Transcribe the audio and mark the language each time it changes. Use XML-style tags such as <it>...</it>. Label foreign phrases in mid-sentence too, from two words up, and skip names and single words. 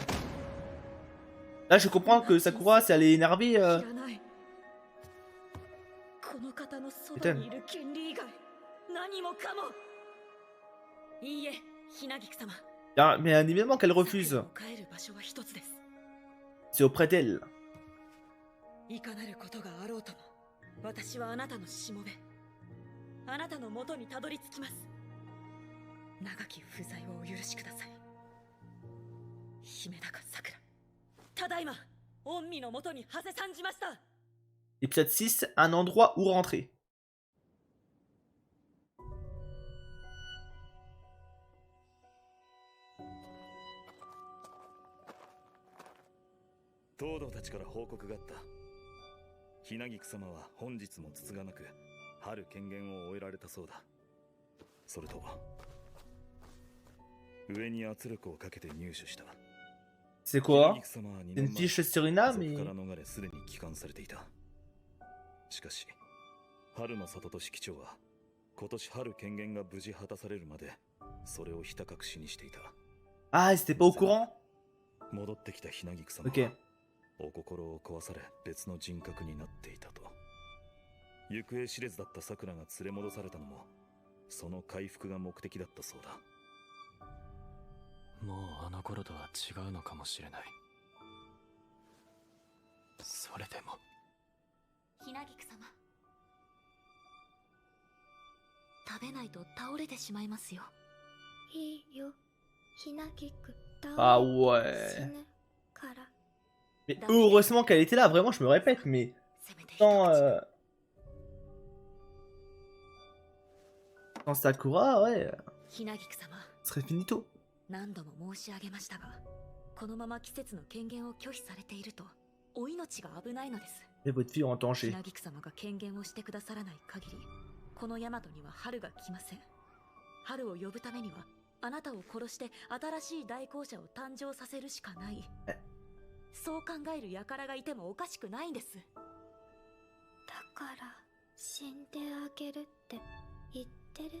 <fr>Là, je comprends que Sakura, si elle est énervée,</fr> <ja>知らない。この方のそばにいる権利以外何もかも。いいえ、ひなぎく様。</ja> <fr>bien évidemment qu'elle refuse.</fr> <ja>帰る場所は一つです。</ja> <fr>C'est auprès d'elle.</fr> <ja>いかなることがあろうとも、私はあなたのしもべ、あなたの元にたどり着きます。長き不在をお許しください。姫高さくら、ただいま御身の元に馳せ参じました。</ja> <fr>Épisode 6, un endroit où rentrer.</fr> <ja>東堂たちから報告があった。ひなぎく様は本日もつつがなく春権限を終えられたそうだ。それと上に圧力をかけて入手した。</ja> <fr>C'est quoi? C'est une fiche sur Ina,</fr> <ja>そ</ja> <fr>mais...</fr> <ja>こから逃れすでに帰還されていた。しかし春の里と式長は今年春権限が無事果たされるまでそれをひた隠しにしていた。</ja> <fr>Ah, ils étaient pas au courant?</fr> <ja>戻ってきたひなぎく様は</ja> <fr>Ok.</fr> <ja>お心を壊され別の人格になっていたと。行方知れずだったさくらが連れ戻されたのもその回復が目的だったそうだ。もうあの頃とは違うのかもしれない。それでもひなぎく様、食べないと倒れてしまいますよ。いいよ、ひなぎく</ja> <fr>Ah</fr> <ja>倒れ</ja> <fr>ouais.</fr> <ja>死ぬから。</ja> <fr>Mais heureusement qu'elle était là, vraiment, je me répète, mais...</fr> <ja>せめて一口</ja> <fr>Sans Sakura, ouais,</fr> <ja>ひなぎく様、</ja> <fr>ce serait finito.</fr> <ja>何度も申し上げましたが、このまま季節の権限を拒否されているとお命が危ないのです。</ja> <fr>Et votre fille en</fr> <ja>ひ</ja> <fr>danger.</fr> <ja>なぎく様が権限をしてくださらない限り、このヤマトには春が来ません。春を呼ぶためにはあなたを殺して新しい代行者を誕生させるしかない。そう考える輩がいてもおかしくないんです。だから死んであげるって言ってる。</ja>